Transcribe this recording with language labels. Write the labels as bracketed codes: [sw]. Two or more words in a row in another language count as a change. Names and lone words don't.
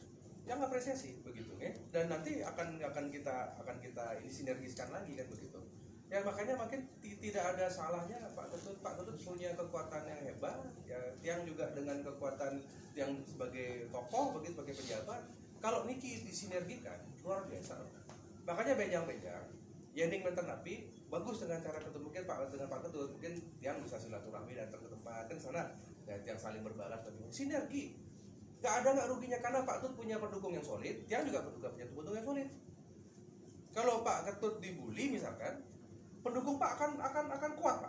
[id] Yang apresiasi begitu ya. Dan nanti akan kita ini sinergiskan lagi kan begitu. Ya makanya makin tidak ada salahnya Pak Ketut punya kekuatan yang hebat ya, yang juga dengan kekuatan yang sebagai tokoh begitu sebagai pejabat. Kalau Niki disinergikan luar biasa. Makanya [ban] benjang-benjang Yening menten api [id] bagus dengan cara ketemu mungkin dengan Pak Ketut mungkin yang bisa silaturahmi datang ke tempat kan sana ya, yang saling berbalas bagaimana sinergi. Gak ruginya karena Pak Ketut punya pendukung yang solid, dia juga punya pendukung yang solid. Kalau Pak Ketut dibully misalkan, pendukung Pak akan kuat Pak.